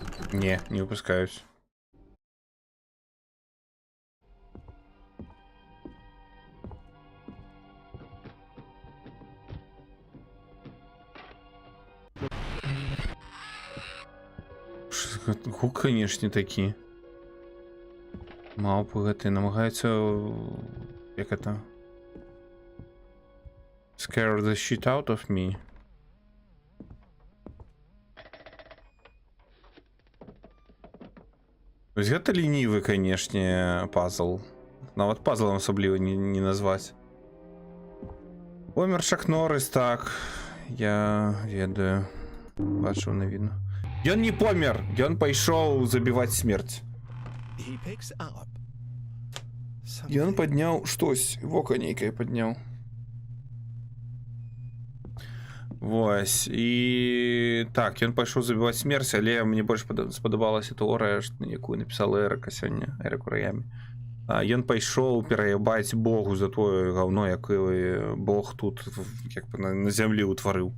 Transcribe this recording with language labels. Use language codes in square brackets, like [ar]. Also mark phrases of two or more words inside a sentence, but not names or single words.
[be] Не выпускаюсь. Гук, конечно, такі. [uk] Мавпи гэты намагаються... [ru] Як это? [en] Scare the shit out of me. [be] Вось гэта лінівы, канешне, пазл. Нават пазлам асабліва не назваць. Помер Чак Норрис, так. Я ведаю. Бачыў навіну. Ён не помер! Ён пайшоў забіваць смерць. [en] He picks up [be] Ён [en] something. [be] падняў штось, вока нейкае падняў. Вось, і так, ён пайшоў забіваць смерць, але мне больш спадабалася тэорыя, якую напісала Эрыка сёння, Эрык Ураямі. Ён пайшоў пераябаць Богу за тое гаўно, якое Бог тут як бы на зямлі ўтварыў.